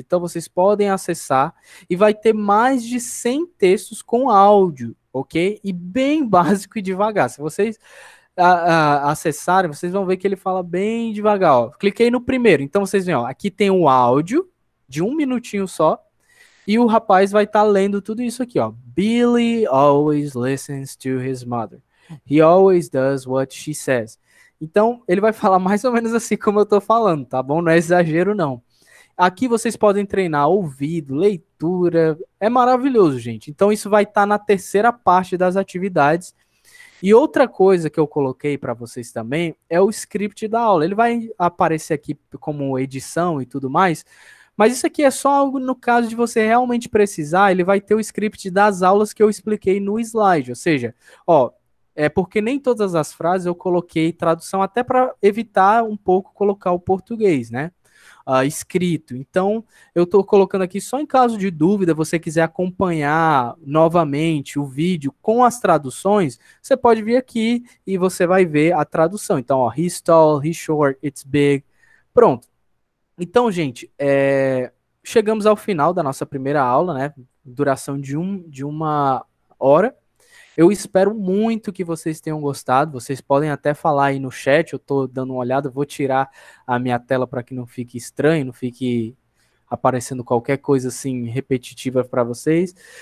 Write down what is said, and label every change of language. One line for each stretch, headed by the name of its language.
Portuguese: Então, vocês podem acessar e vai ter mais de 100 textos com áudio, ok? E bem básico e devagar. Se vocês acessarem, vocês vão ver que ele fala bem devagar. Ó. Cliquei no primeiro, então vocês veem, ó, aqui tem o áudio de 1 minutinho só, e o rapaz vai estar lendo tudo isso aqui, ó.
English: Billy always listens to his mother. He always does what she says.
Portuguese: Então, ele vai falar mais ou menos assim como eu tô falando, tá bom? Não é exagero, não. Aqui vocês podem treinar ouvido, leitura. É maravilhoso, gente. Então, isso vai estar na terceira parte das atividades. E outra coisa que eu coloquei para vocês também é o script da aula. Ele vai aparecer aqui como edição e tudo mais, mas isso aqui é só algo no caso de você realmente precisar, ele vai ter o script das aulas que eu expliquei no slide, ou seja, ó, é porque nem todas as frases eu coloquei tradução até para evitar um pouco colocar o português, né? Escrito. Então, eu estou colocando aqui só em caso de dúvida, você quiser acompanhar novamente o vídeo com as traduções, você pode vir aqui e você vai ver a tradução. Então, ó,
English: he's tall, he's short, it's big.
Portuguese: Pronto. Então, gente, chegamos ao final da nossa primeira aula, né? Duração de 1 hora. Eu espero muito que vocês tenham gostado. Vocês podem até falar aí no chat, eu estou dando uma olhada, vou tirar a minha tela para que não fique estranho, não fique aparecendo qualquer coisa assim repetitiva para vocês.